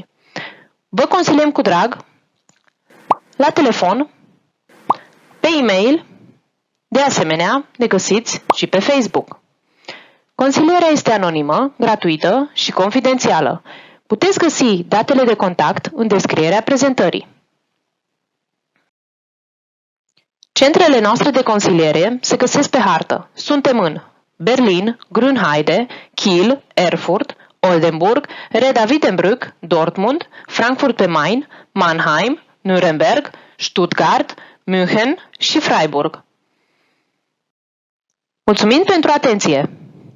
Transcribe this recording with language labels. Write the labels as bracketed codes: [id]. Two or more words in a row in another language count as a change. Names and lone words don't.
[ro] Vă consiliem cu drag la telefon, pe e-mail, de asemenea ne găsiți și pe Facebook. Consilierea este anonimă, gratuită și confidențială. Puteți găsi datele de contact în descrierea prezentării. Centrele noastre de consiliere se găsesc pe hartă. Suntem în Berlin, Grünheide, Kiel, Erfurt, Oldenburg, Reda-Wiedenbrück, Dortmund, Frankfurt pe Main, Mannheim, Nuremberg, Stuttgart, München și Freiburg. Mulțumim pentru atenție!